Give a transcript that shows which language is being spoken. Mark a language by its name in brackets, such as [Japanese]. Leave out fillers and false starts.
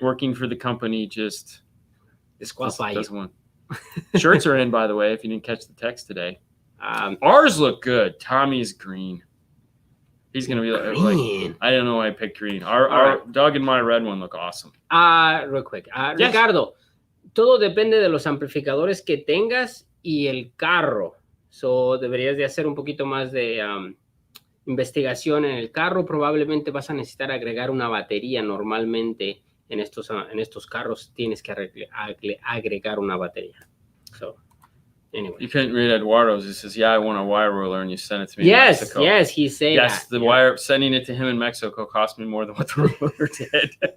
[English] Working for the company just disqualify doesn't you. want. Shirts are in, by the way, if you didn't catch the text today. Ours look good. Tommy's green. He's going to be like, I don't know why I picked green. Our Doug and my red one look awesome. Real quick. Yes. [Spanish] Ricardo, todo depende de los amplificadores que tengas y el carro. So, deberías de hacer un poquito más de investigación en el carro. Probablemente vas a necesitar agregar una batería. Normalmente en estos carros tienes que agregar una batería. [English] So, anyway. You couldn't read Eduardo's. He says, I want a wire ruler, and you sent it to me in Mexico. Yes, he said yes, that. The wire, sending it to him in Mexico cost me more than what the ruler did.